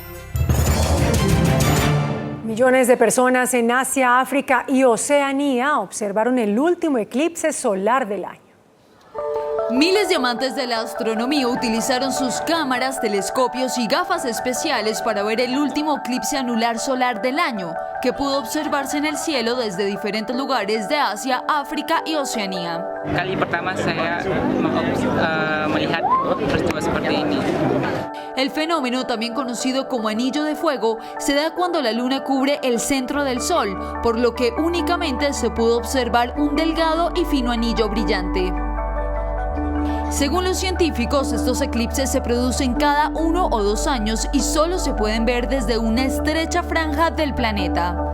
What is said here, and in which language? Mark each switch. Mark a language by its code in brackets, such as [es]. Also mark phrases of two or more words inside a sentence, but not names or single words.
[es] Millones de personas en Asia, África y Oceanía observaron el último eclipse solar del año. Miles de amantes de la astronomía utilizaron sus cámaras, telescopios y gafas especiales para ver el último eclipse anular solar del año, que pudo observarse en el cielo desde diferentes lugares de Asia, África y Oceanía. [id] Kali pertama saya melihat peristiwa seperti ini. [es] El fenómeno, también conocido como anillo de fuego, se da cuando la luna cubre el centro del sol, por lo que únicamente se pudo observar un delgado y fino anillo brillante. Según los científicos, estos eclipses se producen cada 1 o 2 años y solo se pueden ver desde una estrecha franja del planeta.